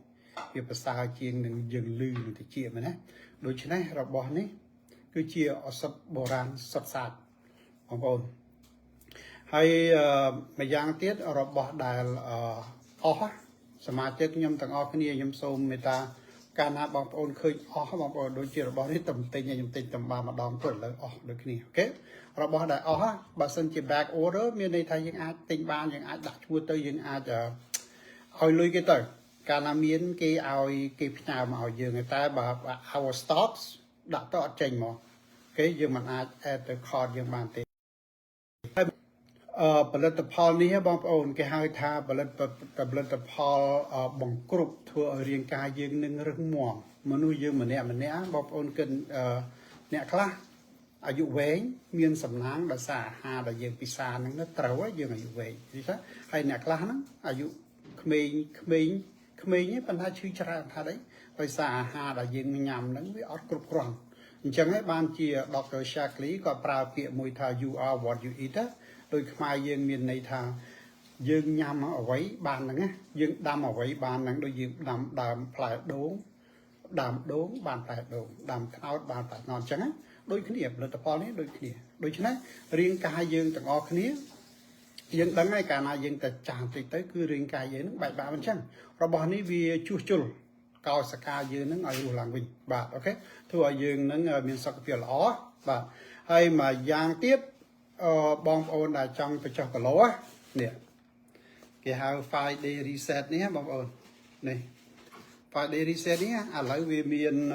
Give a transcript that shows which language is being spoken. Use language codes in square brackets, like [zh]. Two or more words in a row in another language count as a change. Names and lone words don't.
[km] វាប្រសើរជាងនឹងយើងលឺនឹងតិចមែនណាដូច្នេះរបស់នេះគឺជាឱសថបុរាណសុទ្ធសាធបងប្អូនហើយម្យ៉ាងទៀតរបស់ ដែលអស់សមាជិកខ្ញុំទាំងអស់គ្នាខ្ញុំសូមមេត្តាកាលណាបងប្អូនឃើញអស់បងប្អូនដូចជារបស់នេះតំទិញខ្ញុំទិញតំបានម្ដងព្រឹកឥឡូវអស់ដូចគ្នាអូខេរបស់ដែលអស់បើសិនជា [en] back order [km] មានន័យថាយើងអាចទិញបានយើងអាចដាក់ឈ្មោះទៅយើងអាចឲ្យលុយគេទៅកាលណាមានគេឲ្យគេផ្ញើមកឲ្យយើងតែបើ [en] our stocks [km] ដាក់ទៅអត់ចេញមកគេយើងមិនអាច add ទៅ card យើងបានទេ ផលិតផលនេះបងប្អូនគេហៅថាផលិតផលបង្គ្រប់ធ្វើឲ្យរាងកាយយើងនឹងរឹងមាំមនុស្សយើងម្នាក់បងប្អូនគិតអ្នកខ្លះអាយុវែងមានសំណាងដោយសារអាហារដែលយើងពិសាហ្នឹងត្រូវយើងអាយុវែងនិយាយថាហើយអ្នកខ្លះហ្នឹងអាយុក្មេងទេប៉ុន្តែឈឺច្រើនថាអីដោយសារអាហារដែលយើងញ៉ាំហ្នឹងវាអត់គ្រប់គ្រាន់អញ្ចឹងហើយបានជា Dr. Shaklee ក៏ប្រើពាក្យមួយថា [en] you are what you eat [km] ដោយខ្មែរយើងមានន័យថាយើងញ៉ាំអ្វីបានហ្នឹងណាយើងដាំអ្វីបានហ្នឹងដូចយើងដាំដើមផ្លែ ដូងដើមដូងបានផ្លែដូងដាំត្នោតបានផ្លែត្នោតអញ្ចឹងណាដូចគ្នាផលិតផលនេះដូចគ្នាដូច្នេះរាង កាយយើងទាំងអស់គ្នាយើងដឹងហើយកាលណាយើងទៅចាស់តិចទៅគឺរាងកាយយើងនឹងបែកបាក់អញ្ចឹងរបស់នេះវាជួសជុលកោសិកាយើងនឹងឲ្យរស់ឡើងវិញបាទអូខេធ្វើឲ្យយើងនឹងមានសុខភាពល្អបាទហើយមួយយ៉ាងទៀតបងប្អូនដែលចង់បញ្ចុះគីឡូនេះគេហៅ [en] 5 day reset [km] នេះបងប្អូននេះ [en] 5 day reset [km] នេះឥឡូវវាមាន